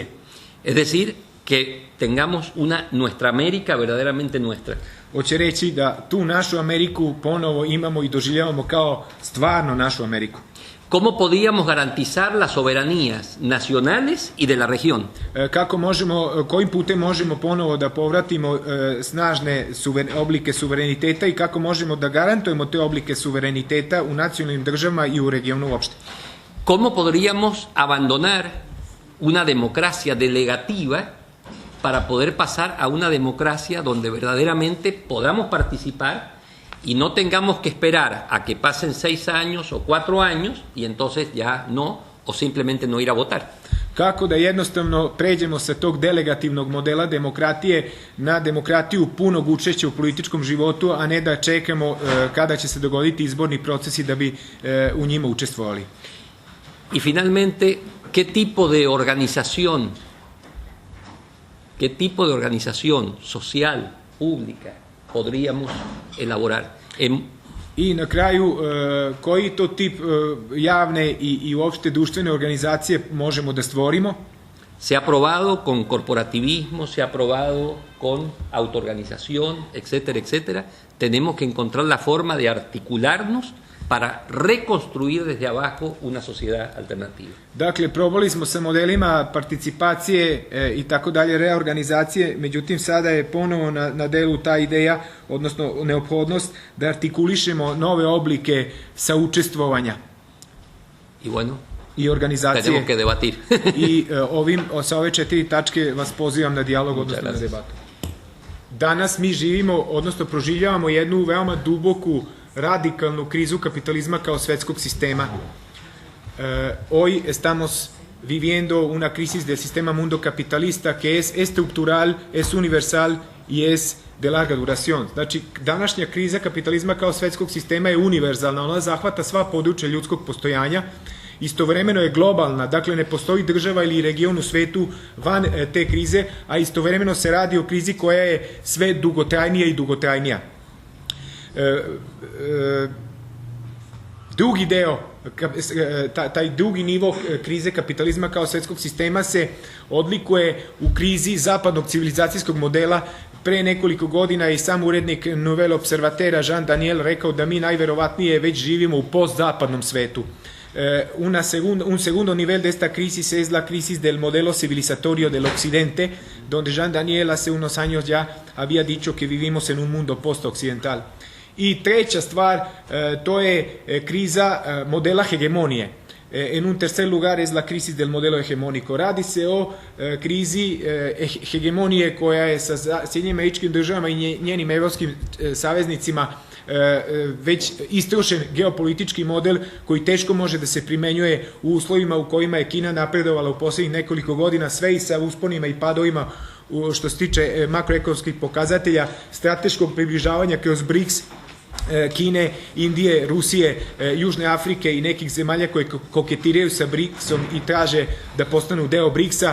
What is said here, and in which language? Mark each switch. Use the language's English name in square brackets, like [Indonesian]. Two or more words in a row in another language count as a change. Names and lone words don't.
[Spanish] Es decir, que tengamos una nuestra América verdaderamente nuestra. [Serbian] Hoće reći da tu našu Ameriku ponovo imamo i doživljavamo kao stvarno našu Ameriku. [Spanish] ¿Cómo podríamos garantizar las soberanías nacionales y de la región? [Serbian] Kojim putem možemo ponovo da povratimo snažne oblike suvereniteta i kako možemo da garantujemo te oblike suvereniteta u nacionalnim državama i u regionu uopšte? [Spanish] ¿Cómo podríamos abandonar una democracia delegativa para poder pasar a una democracia donde verdaderamente podamos participar y no tengamos que esperar a que pasen 6 años o 4 años y entonces ya no, o simplemente no ir a votar? [Serbian] Kako da jednostavno pređemo sa tog delegativnog modela demokratije na demokratiju punog učešća u političkom životu, a ne da čekamo kada će se dogoditi izborni procesi da bi u njima učestvovali. [Spanish] Y finalmente, ¿qué tipo de organización social, pública, podríamos elaborar? [Serbian] I na kraju, koji to tip javne i uopšte društvene organizacije možemo da stvorimo? [Spanish] Se ha probado con corporativismo, se ha probado con autoorganización, etcétera, etcétera. Tenemos que encontrar la forma de articularnos para reconstruir desde abajo una sociedad alternativa. [Serbian] Dakle, probali smo sa modelima participacije i tako dalje, reorganizacije, međutim sada je ponovo na delu ta ideja, odnosno neophodnost da artikulišemo nove oblike saučestvovanja [Spanish] I bueno, [Serbian] i organizacije. [Spanish] tenemos que debatir. [Serbian] I sa ove 4 tačke vas pozivam na dijalog, odnosno na debatu. Danas mi živimo, odnosno proživljavamo jednu veoma duboku radikalnu krizu kapitalizma kao svetskog sistema. [Spanish] Hoy estamos viviendo una crisis del sistema mundo capitalista que es estructural, es universal y es de larga duración. [Serbian] Znači, današnja kriza kapitalizma kao svetskog sistema je univerzalna, ona zahvata sva područja ljudskog postojanja, istovremeno je globalna, dakle ne postoji država ili region u svetu van te krize, a istovremeno se radi o krizi koja je sve dugotrajnija i dugotrajnija. Drugi deo, taj drugi nivo krize kapitalizma kao svetskog sistema se odlikuje u krizi zapadnog civilizacijskog modela. Pre nekoliko godina je i sam urednik Nouvelle Observatera Jean Daniel rekao da mi najverovatnije već živimo u postzapadnom svetu. [Spanish] Un segundo nivel de esta crisis es la crisis del modelo civilizatorio del occidente, donde Jean Daniel hace unos años ya había dicho que vivimos en un mundo post-occidental. [Serbian] I treća stvar, to je kriza modela hegemonije. [Spanish] En un tercer lugar es la crisis del modelo hegemónico. [Serbian] Radi se o krizi hegemonije koja je sa Sjedinjenim Američkim Državama i njenim evropskim saveznicima već istrošen geopolitički model koji teško može da se primenjuje u uslovima u kojima je Kina napredovala u poslednjih nekoliko godina, sve i sa usponima i padovima što se tiče makroekonomskih pokazatelja, strateškog približavanja kroz BRICS, Kine, Indije, Rusije, Južne Afrike i nekih zemalja koje koketiraju sa BRICS-om i traže da postanu deo BRICS-a.